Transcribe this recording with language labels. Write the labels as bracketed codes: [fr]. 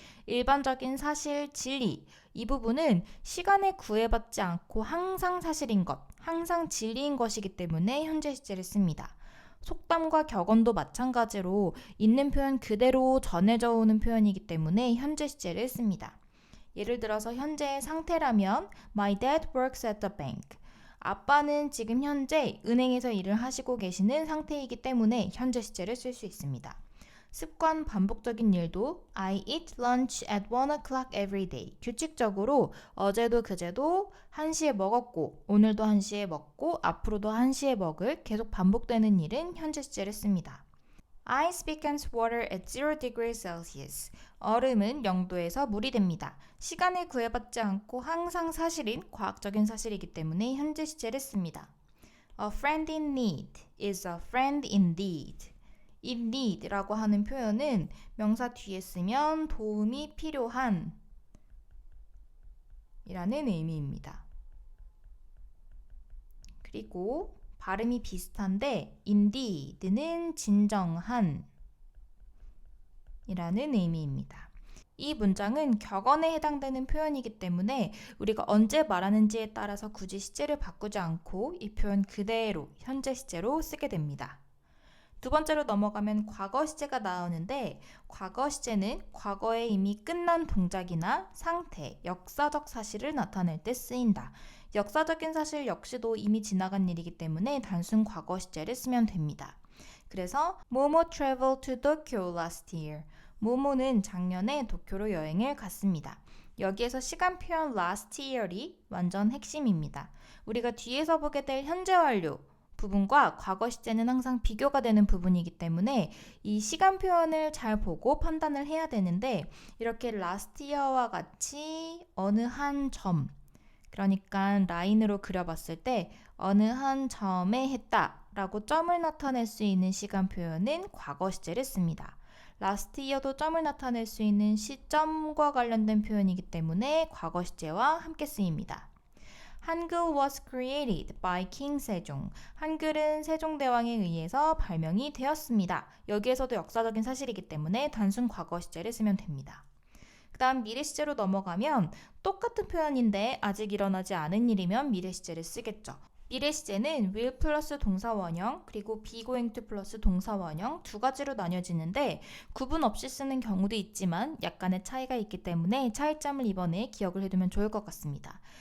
[ko] 일반적인 사실, 진리, 이 부분은 시간에 구애받지 않고 항상 사실인 것, 항상 진리인 것이기 때문에 현재 시제를 씁니다. 속담과 격언도 마찬가지로 있는 표현 그대로 전해져 오는 표현이기 때문에 현재 시제를 씁니다. 예를 들어서 현재의 상태라면 [en] My dad works at the bank. [ko] 아빠는 지금 현재 은행에서 일을 하시고 계시는 상태이기 때문에 현재 시제를 쓸 수 있습니다. 습관, 반복적인 일도 [en] I eat lunch at 1 o'clock every day. [ko] 규칙적으로 어제도 그제도 1시에 먹었고 오늘도 1시에 먹고 앞으로도 1시에 먹을 계속 반복되는 일은 현재 시제를 씁니다. [en] Ice becomes water at 0 degrees Celsius. [ko] 얼음은 0도에서 물이 됩니다. 시간에 구애받지 않고 항상 사실인 과학적인 사실이기 때문에 현재 시제를 씁니다. [en] A friend in need is a friend indeed. [ko] in need라고 하는 표현은 명사 뒤에 쓰면 도움이 필요한 이라는 의미입니다. 그리고 발음이 비슷한데 indeed는 진정한 이라는 의미입니다. 이 문장은 격언에 해당되는 표현이기 때문에 우리가 언제 말하는지에 따라서 굳이 시제를 바꾸지 않고 이 표현 그대로 현재 시제로 쓰게 됩니다. 두 번째로 넘어가면 과거 시제가 나오는데 과거 시제는 과거에 이미 끝난 동작이나 상태, 역사적 사실을 나타낼 때 쓰인다. 역사적인 사실 역시도 이미 지나간 일이기 때문에 단순 과거 시제를 쓰면 됩니다. [en] 그래서 모모 traveled to Tokyo last year. [ko] 모모는 작년에 도쿄로 여행을 갔습니다. 여기에서 시간 표현 last year이 완전 핵심입니다. 우리가 뒤에서 보게 될 현재 완료 부분과 과거 시제는 항상 비교가 되는 부분이기 때문에 이 시간 표현을 잘 보고 판단을 해야 되는데 이렇게 last year와 같이 어느 한 점, 그러니까 라인으로 그려봤을 때 어느 한 점에 했다 라고 점을 나타낼 수 있는 시간 표현은 과거 시제를 씁니다. last year도 점을 나타낼 수 있는 시점과 관련된 표현이기 때문에 과거 시제와 함께 쓰입니다. [en] 한글 was created by King 세종. [ko] 한글은 세종대왕에 의해서 발명이 되었습니다. 여기에서도 역사적인 사실이기 때문에 단순 과거 시제를 쓰면 됩니다. 그 다음 미래 시제로 넘어가면 똑같은 표현인데 아직 일어나지 않은 일이면 미래 시제를 쓰겠죠. 미래 시제는 will 플러스 동사 원형 그리고 be going to 플러스 동사 원형 두 가지로 나뉘어지는데 구분 없이 쓰는 경우도 있지만 약간의 차이가 있기 때문에 차이점을 이번에 기억을 해두면 좋을 것 같습니다.